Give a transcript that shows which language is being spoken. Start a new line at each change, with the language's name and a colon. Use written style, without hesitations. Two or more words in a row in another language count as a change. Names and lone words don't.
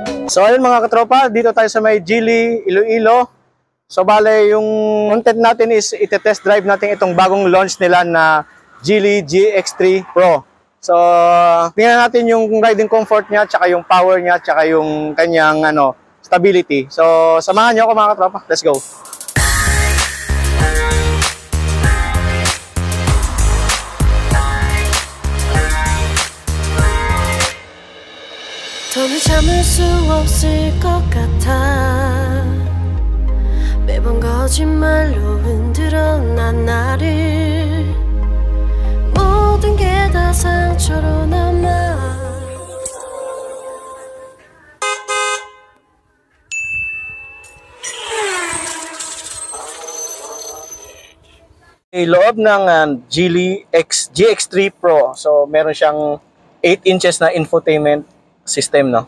Filipino: So ayun mga katropa, dito tayo sa may Geely, Iloilo. So bale, yung content natin is itetest drive natin itong bagong launch nila na Geely GX3 Pro. So tingnan natin yung
English: riding comfort
Filipino: niya, tsaka yung power niya, tsaka yung kanyang stability. So samahan niyo ako mga katropa,
English: let's go!
Korean: 더는 참을 수 없을 것 같아 매번 거짓말로 흔들어 난 나를 모든 게 다 상처로 남아
Filipino: Loob ng Geely GX3 Pro. So meron siyang 8 inches na
English: infotainment system,
Filipino: no?